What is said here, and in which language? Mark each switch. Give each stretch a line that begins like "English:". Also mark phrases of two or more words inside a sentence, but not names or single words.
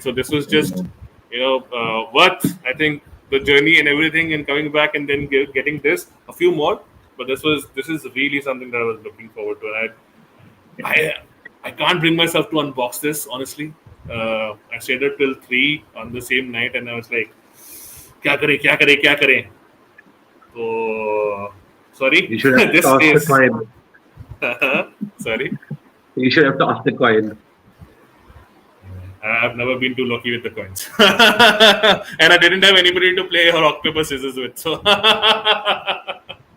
English: So this was just worth, I think, the journey and everything, and coming back and then getting this a few more. But this is really something that I was looking forward to, and I I can't bring myself to unbox this honestly. I stayed up till 3 on the same night, and I was like,
Hindi: "क्या करें, क्या करें, क्या करें?"
English: So sorry, You should have this tossed the is coin. sorry. You should have tossed the coin. I've never been too lucky with the coins, and I didn't have anybody to play rock paper scissors with.